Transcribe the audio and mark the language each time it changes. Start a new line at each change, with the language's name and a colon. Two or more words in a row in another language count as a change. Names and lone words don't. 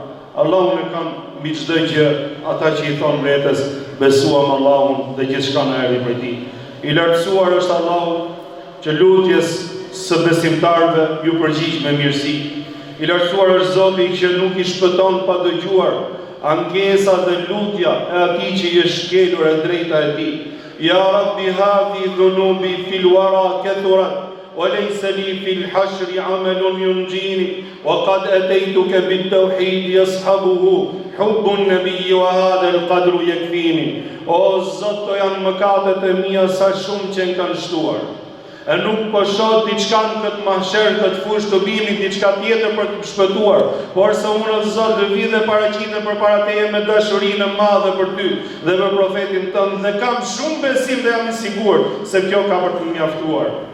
Albanian: Allahu e kanë mbi çdo gjë, ata që I thon vetes besuam Allahun dhe gjithçka na erdhi prej Tij. I lartësuar është Allahu që lutjes së besimtarëve ju përgjigj me mirësi. I lartësuar është Zoti që nuk I shpëton pa dëgjuar ankesa dhe lutja e atij që I është shkelur e drejta e Tij.
Arabic: يا رب هذي ذنوبي في الورى كثرت وليس لي في الحشر عمل ينجيني وقد أتيتك بالتوحيد يصحبه حب النبي وهذا القدر يكفيني.
Albanian: O Zot, to janë mëkatet e mia sa shumë që kanë shtuar. E nuk po shoh diçka në këtë mahsher, këtë fushë të bimit, diçka tjetër për të shpëtuar, por se unë o Zot vi dhe paraqitem përpara Teje me dashurinë e madhe për Ty dhe për profetin tënd dhe kam shumë besim dhe jam I sigurt se kjo ka për të mjaftuar.